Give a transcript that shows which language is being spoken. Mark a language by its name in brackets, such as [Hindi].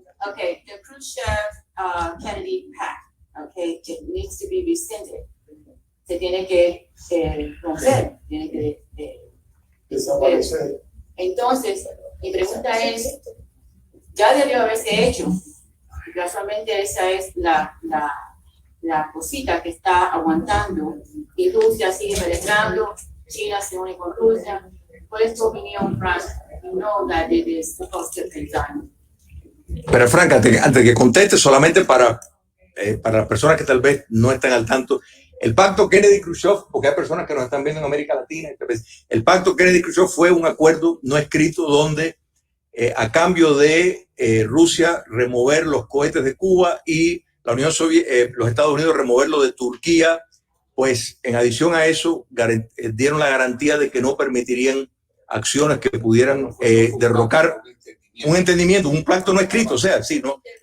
[English] Okay, the Khrushchev-Kennedy pact, okay, it needs to be rescinded. [Spanish] Se tiene que romper, tiene que desaparecer. Entonces, mi pregunta es, ya debió haberse hecho. Casualmente esa es la cosita que está aguantando, y Rusia sigue penetrando, China se une con Rusia. ¿Cuál es tu opinión, Frank? [English] You know that it is supposed to be done. [Spanish] Pero Frank, antes de que conteste, solamente para las personas que tal vez no están al tanto, el pacto Kennedy-Khrushchev, porque hay personas que nos están viendo en América Latina, el pacto Kennedy-Khrushchev fue un acuerdo no escrito donde a cambio de Rusia remover los cohetes de Cuba y la Unión Soviética, los Estados Unidos removerlo de Turquía, pues en adición a eso dieron la garantía de que no permitirían acciones que pudieran derrocar un entendimiento, un pacto no escrito, o sea, sí, ¿no?